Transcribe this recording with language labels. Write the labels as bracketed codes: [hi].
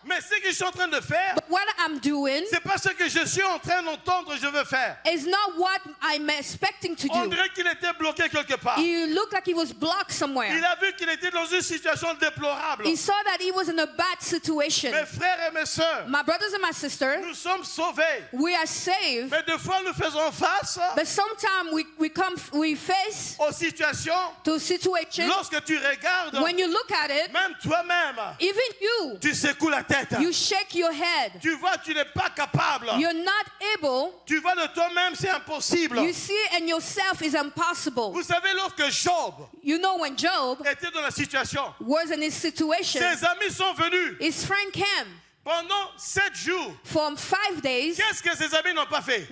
[fr] Mais ce que je suis en train de faire, [en] But what I'm doing [fr] c'est pas ce que je suis en train d'entendre, je veux faire. [en] is not what I'm expecting to [fr] On [en] do. [fr] dirait qu'il était bloqué quelque part. [en] He looked like he was blocked somewhere. [fr] Il a vu qu'il était dans une situation déplorable. [en] He saw that he was in a bad situation. [fr] Mes frères et mes sœurs, [en] My brothers and my sisters, [fr] nous sommes sauvés. [en] we are saved, [fr] Mais des fois, nous nous faisons face [en] But sometimes we face [fr] aux situations, [en] to situations. [fr] lorsque tu regardes, [en] When you look at it, [fr] même toi-même, [en] even you, [fr] tu secoues la tête. [en] you shake your head. [fr] Tu vois, tu n'es pas capable. [en] You're not able. [fr] Tu vois de toi-même, c'est impossible. [en] You see in yourself is impossible. [fr] Vous savez, lorsque Job [en] You know when Job [fr] était dans la situation, [en] was in his situation, [fr] ses amis sont venus [en] his friend came [fr] pendant 7 jours. [en] for 5 days. [fr] Qu'est-ce que ses amis n'ont pas fait?